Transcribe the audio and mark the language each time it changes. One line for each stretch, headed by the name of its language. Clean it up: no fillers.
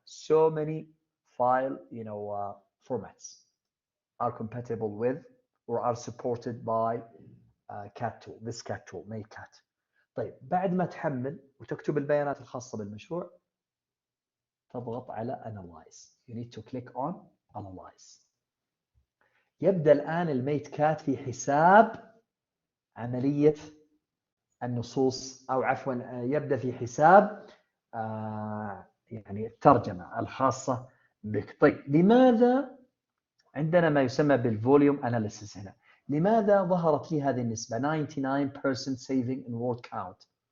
English: So many file formats are compatible with or are supported by cat tool, this cat tool, Matecate.
Arabic: طيب بعد ما تحمل وتكتب البيانات الخاصة بالمشروع تضغط على Analyze.
English: You need to click on Analyze.
Arabic: يبدأ الآن الميتكات في حساب عملية النصوص أو عفوا يبدأ في حساب يعني الترجمة الخاصة بك. طيب لماذا عندنا ما يسمى بالفوليوم أناليسيس هنا؟ لماذا ظهرت لي هذه النسبة 99%
English: saving in word count؟